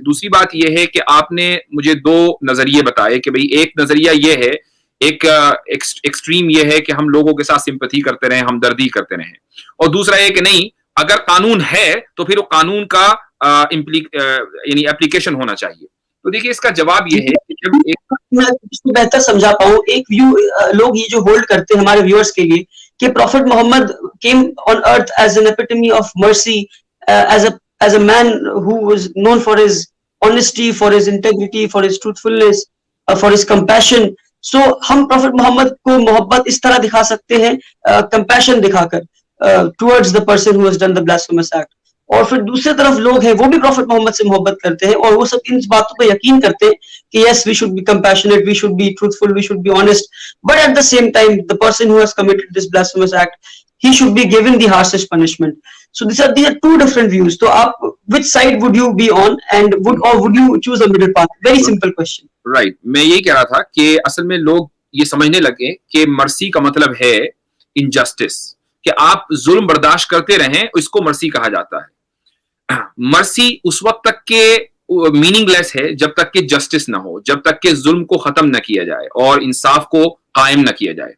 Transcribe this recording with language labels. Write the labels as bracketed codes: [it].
[ur] دوسری بات یہ ہے کہ آپ نے مجھے دو نظریے بتائے کہ بھئی ایک نظریہ یہ ہے، ایک ایکسٹریم یہ ہے کہ ہم لوگوں کے ساتھ سمپتھی کرتے رہیں، ہمدردی کرتے رہیں، اور دوسرا یہ کہ نہیں، اگر قانون ہے تو پھر وہ قانون کا یعنی اپلیکیشن ہونا چاہیے. تو دیکھیے، اس کا جواب یہ ہے کہ جب میں اس کو بہتر سمجھا پاؤں، ایک ویو لوگ یہ جو ہولڈ کرتے ہیں ہمارے ویورز کے لیے کہ [en] Prophet Muhammad came on earth as an epitome of mercy, as a man who was known for his honesty, for his integrity, for his truthfulness, for his compassion. [ur] So ہم profit محمد کو محبت اس طرح دکھا سکتے ہیں، compassion دکھا کر [en] towards the person who has done the blasphemous act. [ur] اور پھر دوسری طرف لوگ ہیں وہ بھی پروفٹ محمد سے محبت کرتے ہیں، اور وہ سب ان باتوں پہ یقین کرتے ہیں کہ [en] Yes we should be compassionate, we should be truthful, we should be honest, but at the same time the person who has committed this blasphemous act, he should be given the harshest punishment. So these are two different views. [ur] تو آپ [en] which side would you be on, and would you choose a middle path? Very simple question. Right. [ur] میں یہی کہہ رہا تھا کہ اصل میں لوگ یہ سمجھنے لگے کہ مرسی کا مطلب ہے انجسٹس، کہ آپ ظلم برداشت کرتے رہیں، اس کو مرسی کہا جاتا ہے. مرسی اس وقت تک کہ میننگ لیس ہے جب تک کہ جسٹس نہ ہو، جب تک کہ ظلم کو ختم نہ کیا جائے اور انصاف کو قائم نہ کیا جائے.